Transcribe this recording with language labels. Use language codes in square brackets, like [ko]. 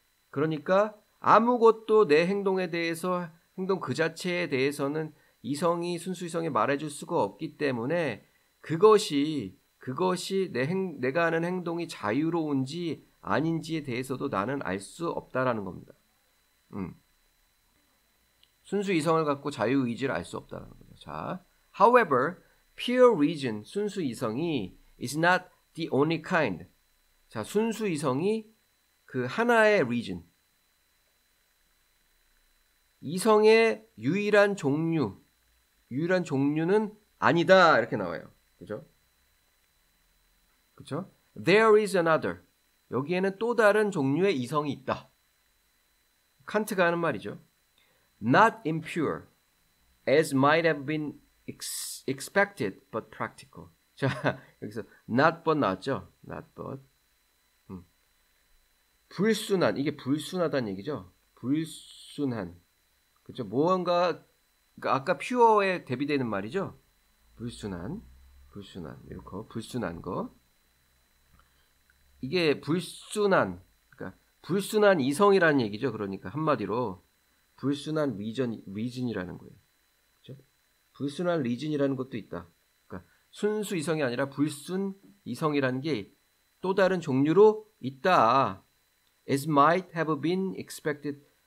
[ko] 그러니까 아무것도 내 행동에 대해서 행동 그 자체에 대해서는 순수 이성이 말해줄 수가 없기 때문에 그것이 내가 하는 행동이 자유로운지 아닌지에 대해서도 나는 알 수 없다라는 겁니다. 순수 이성을 갖고 자유의지를 알 수 없다는 거죠. [en] 자, however, pure reason, [ko] 순수 이성이 [en] is not the only kind. [ko] 자, 순수 이성이 그 하나의 reason. 이성의 유일한 종류는 아니다. 이렇게 나와요. 그죠? 그죠? [en] There is another. [ko] 여기에는 또 다른 종류의 이성이 있다. 칸트가 하는 말이죠. [en] Not impure, as might have been expected, but practical. [ko] 자, 여기서 [en] not but [ko] 나왔죠? [en] Not but. [ko] 불순한, 이게 불순하다는 얘기죠? 불순한. 그죠? 무언가, 그러니까 아까 퓨어에 대비되는 말이죠? 불순한, 이렇게, 불순한 거. 이게 불순한 이성이라는 얘기죠. 그러니까 한마디로 불순한 리즌이라는 거예요. 그렇죠? 불순한 리즌이라는 것도 있다. 그러니까 순수 이성이 아니라 불순 이성이라는 게 또 다른 종류로 있다. [en] As might have been expected.